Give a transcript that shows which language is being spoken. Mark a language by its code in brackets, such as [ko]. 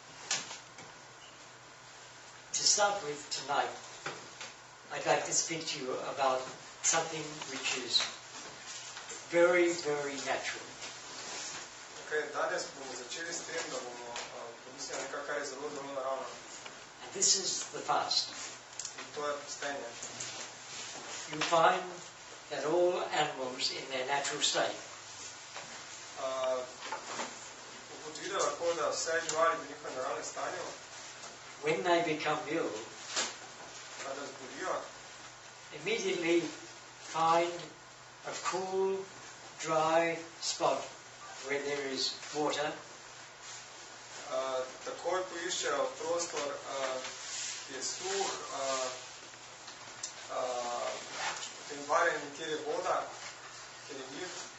[en] To start with tonight, I'd like to speak to you about something which is very, very natural. [sl] Okay, danes bomo začeli s tem, da bomo pomislili nekaj, kar je zelo, zelo naravno. [en] And this is the fast. [sl] In to je postenje. [en] You find that all animals in their natural state [sl] Ugotovite lahko, da vse živali v njihovem naravnem stanju, [en] when they become ill, [sl] kada zbolijo, [en] immediately find a cool, dry spot where there is water, [sl] takoj poiščejo prostor, ki je suh, potem varjen, kjer je voda, kjer je mir,